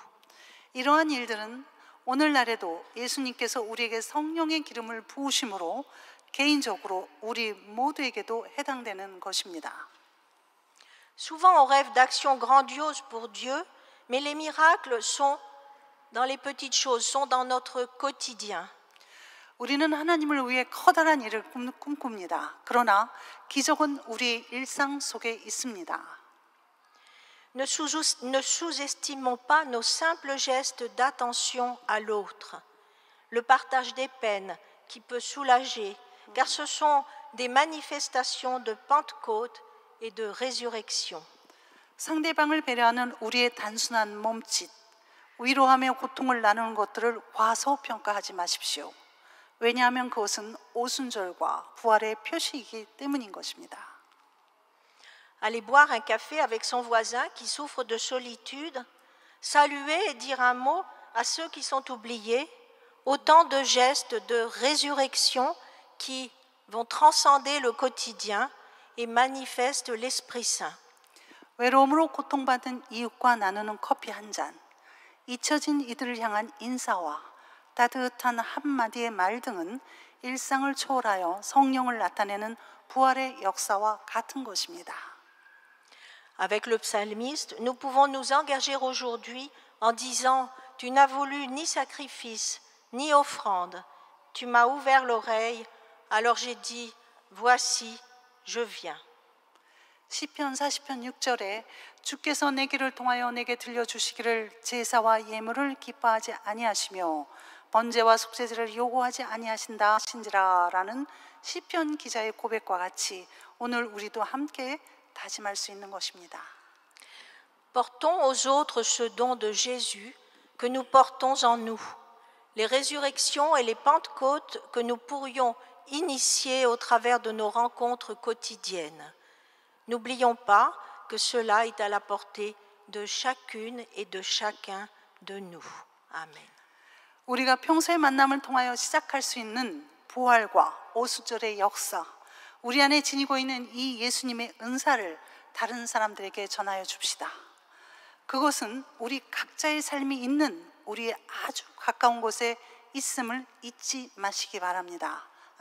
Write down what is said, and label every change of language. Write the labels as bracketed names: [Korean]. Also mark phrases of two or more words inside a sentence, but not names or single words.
[Korean] 이러한 일들은 오늘날에도 예수님께서 우리에게 성령의 기름을 부으심으로 개인적으로 우리 모두에게도 해당되는 것입니다. [French] Souvent on rêve d'actions grandioses pour Dieu, mais les miracles sont dans les petites choses, sont dans notre quotidien. [Korean] 우리는 하나님을 위해 커다란 일을 꿈꿉니다. 그러나 기적은 우리의 일상 속에 있습니다. [French] Ne sous-estimons pas nos simples gestes d'attention à l'autre, le partage des peines qui peut soulager, car ce sont des manifestations de Pentecôte et de résurrection. [Korean] 상대방을 배려하는 우리의 단순한 몸짓, 위로하며 고통을 나누는 것들을 과소평가하지 마십시오. 왜냐하면 그것은 오순절과 부활의 표시이기 때문인 것입니다. [French] Aller boire un café avec son voisin qui souffre de solitude, saluer et dire un mot à ceux qui sont oubliés, autant de gestes de résurrection qui vont transcender le quotidien et manifestent l'Esprit Saint. [Korean] 외로움으로 고통받은 이웃과 나누는 커피 한 잔, 잊혀진 이들을 향한 인사와 따뜻한 한마디의 말 등은 일상을 초월하여 성령을 나타내는 부활의 역사와 같은 것입니다. [French] Avec le psalmiste, nous pouvons nous engager aujourd'hui en disant « Tu n'as voulu ni sacrifice, ni offrande. Tu m'as ouvert l'oreille, alors j'ai dit « Voici, je viens. » [Korean] 시편 40편 6절에 주께서 내 길을 통하여 내게 들려주시기를 제사와 예물을 기뻐하지 아니하시며 번제와 속죄제를 요구하지 아니하신다 하신지라라는 시편 기자의 고백과 같이 오늘 우리도 함께 다짐할 수 있는 것입니다. [French] Portons aux autres ce don de Jésus que nous portons en nous, les résurrections et les Pentecôtes que nous pourrions initier au travers de nos rencontres quotidiennes. N'oublions pas que cela est à la portée de chacune et de chacun de nous. Amen. [Korean] 우리가 평소의 만남을 통하여 시작할 수 있는 부활과 오순절의 역사, 우리 안에 지니고 있는 이 예수님의 은사를 다른 사람들에게 전하여 줍시다. 그것은 우리 각자의 삶이 있는 우리의 아주 가까운 곳에 있음을 잊지 마시기 바랍니다.